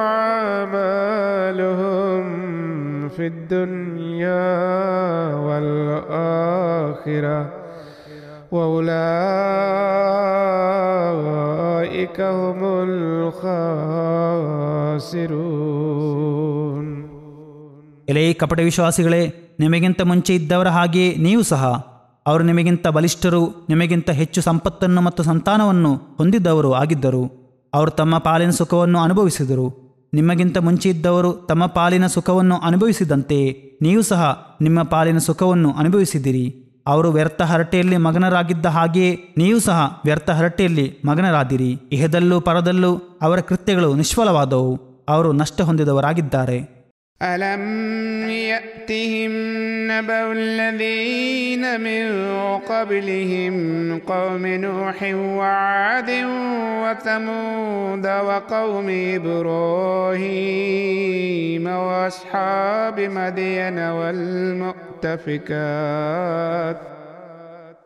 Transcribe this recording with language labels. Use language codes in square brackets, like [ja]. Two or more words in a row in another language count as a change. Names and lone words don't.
[ar] أعمالهم في الدنيا والآخرة وأولئك هم الخاسرون. [kn] ಎಲೇ ಕಪಟ ವಿಶ್ವಾಸಿಗಳೇ, ನಿಮಗಿಂತ ಮುಂಚೆ ಇದ್ದವರ ಹಾಗೆಯೇ ನೀವು ಸಹ ಅವರು ನಿಮಗಿಂತ ಬಲಿಷ್ಠರು, ನಿಮಗಿಂತ ಹೆಚ್ಚು ಸಂಪತ್ತನ್ನು ಮತ್ತು ಸಂತಾನವನ್ನು ಹೊಂದಿದ್ದವರು ಆಗಿದ್ದರು. ಅವರು ತಮ್ಮ ಪಾಲಿನ ಸುಖವನ್ನು ಅನುಭವಿಸಿದರು. ನಿಮಗಿಂತ ಮುಂಚೆ ಇದ್ದವರು ತಮ್ಮ ಪಾಲಿನ ಸುಖವನ್ನು ಅನುಭವಿಸಿದಂತೆಯೇ ನೀವು ಸಹ ನಿಮ್ಮ ಪಾಲಿನ ಸುಖವನ್ನು ಅನುಭವಿಸಿದಿರಿ. ಅವರು ವ್ಯರ್ಥ ಹರಟೆಯಲ್ಲಿ ಮಗನರಾಗಿದ್ದ ಹಾಗೆಯೇ ನೀವು ಸಹ ವ್ಯರ್ಥ ಹರಟೆಯಲ್ಲಿ ಮಗನರಾದಿರಿ. ಇಹದಲ್ಲೂ ಪರದಲ್ಲೂ ಅವರ ಕೃತ್ಯಗಳು ನಿಷ್ಫಲವಾದವು. ಅವರು ನಷ್ಟ ಹೊಂದಿದವರಾಗಿದ್ದಾರೆ. [ar] ألم يأتهم نبأ الذين من قبلهم قوم نوح وعاد وثمود وقوم إبراهيم وأصحاب مدين والمؤتفكات